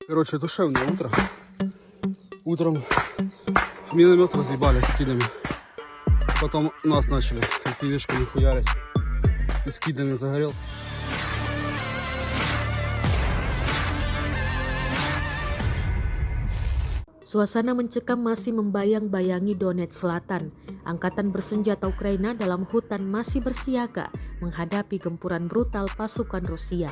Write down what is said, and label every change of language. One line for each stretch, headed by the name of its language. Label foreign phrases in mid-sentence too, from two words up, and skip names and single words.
Russian: Короче, душевное утро. Утром миномет разъебали скидами. Потом нас начали пивешками хуярить. И скидами загорел.
Indonesian: Suasana mencekam masih membayang-bayangi Donetsk Selatan. Angkatan bersenjata Ukraina dalam hutan masih bersiaga menghadapi gempuran brutal pasukan Rusia.